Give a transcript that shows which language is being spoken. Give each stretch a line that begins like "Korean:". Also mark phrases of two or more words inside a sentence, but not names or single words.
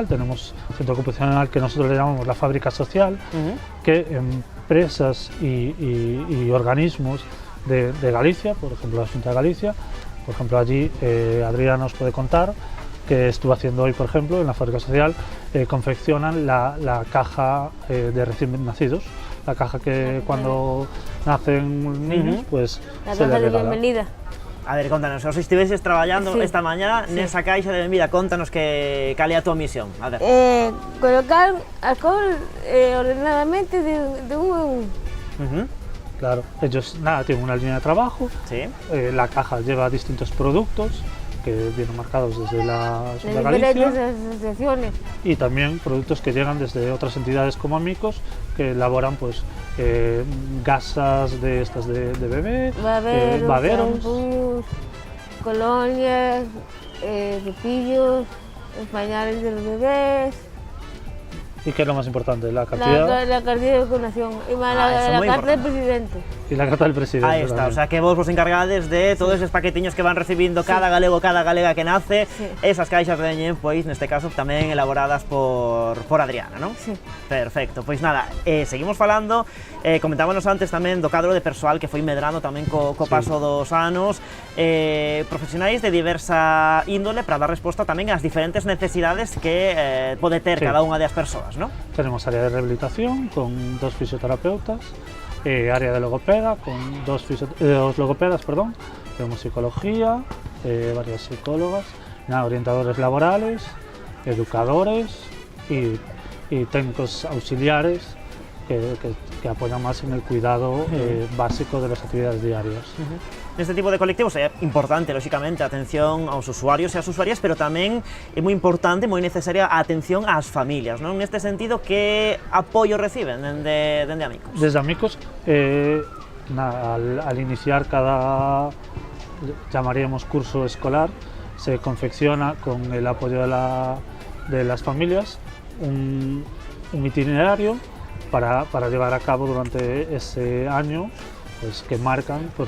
Spanish: Tenemos un centro ocupacional que nosotros le llamamos la fábrica social, que empresas y organismos de Galicia, por ejemplo la Xunta de Galicia, por ejemplo allí Adriana nos puede contar que estuvo haciendo hoy, por ejemplo, en la fábrica social, confeccionan la caja de recién nacidos, la caja que cuando nacen niños, pues la se caja le de regala. bienvenida.
Galician: A ver, contanos, os estiveses traballando esta mañá nesa caixa de benvida, contanos cal é a tua misión. A ver.
Spanish: Colocar alcohol ordenadamente de un en un. Claro, ellos tienen una línea de trabajo, la caja lleva distintos productos que vienen marcados desde la Xunta de Galicia diferentes asociaciones. y también productos que llegan desde otras entidades como Amicos que elaboran pues gasas de estas de bebé, baberos, shampoos, colonias, cepillos, pañales de los bebés. ¿Y qué es lo más importante? La cantidad La carta de vacunación y la carta del presidente. y la carta del presidente. Ahí está, también. o sea
Galician: que vos encargades de todos esos paquetiños que van recibindo cada galego, cada galega que nace, esas caixas veñen, pois, neste caso, tamén elaboradas por Adriana, non?
Spanish: Sí.
Galician: Perfecto, pois nada, seguimos falando, comentábamos antes tamén do cadro de persoal que foi medrando tamén co paso dos anos, profesionais de diversa índole para dar resposta tamén ás diferentes necesidades que pode ter cada unha das persoas, non?
Spanish: Tenemos área de rehabilitación con 2 fisioterapeutas, área de logopeda con dos logopedas, perdón. Tenemos psicología, varias psicólogas, orientadores laborales, educadores y técnicos auxiliares que apoyan más en el cuidado básico de las actividades diarias.
Galician: Neste tipo de colectivos é importante, lóxicamente, a atención aos usuarios e ás usuarias, pero tamén é moi importante, moi necesaria a atención ás familias, non? Neste sentido, que apoio reciben dende Amicos?
Spanish: Desde Amicos, al iniciar cada, llamaríamos curso escolar, se confecciona con el apoyo de las familias un itinerario para llevar a cabo durante ese año, pues, que marcan pues,